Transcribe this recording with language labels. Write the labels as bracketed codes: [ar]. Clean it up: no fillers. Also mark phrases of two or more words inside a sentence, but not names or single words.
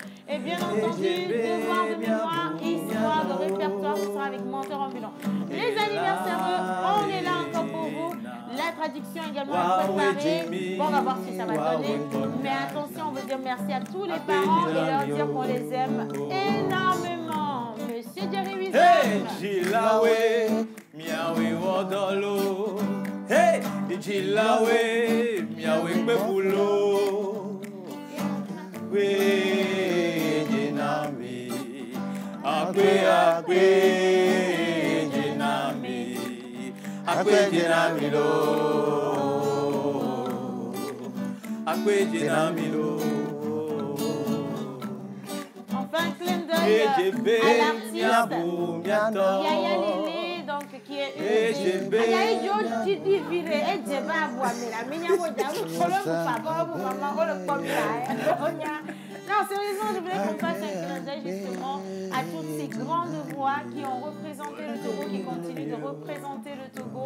[fr] Et bien entendu, devoir de mémoire, histoire de répertoire, ce sera avec Menteur Ambulant. Les anniversaires, on est là encore pour vous. La traduction également est préparée. Bon, on va voir ce que ça va donner. Mais attention, on veut dire merci à tous les parents et leur dire qu'on les aime énormément. Monsieur Jerry Wizard. Hey, Jilawe, miawe wodolo. Hey, Jilawe, miawe pepulo. We jinami, akwe jinami lo, akwe jinami lo. Enfin, clin d'œil à l'artiste Yaya Lele, donc qui est non, sérieusement, je voulais qu'on fasse un clin d'œil justement à toutes ces grandes voix qui ont représenté le Togo, qui continuent de représenter le Togo.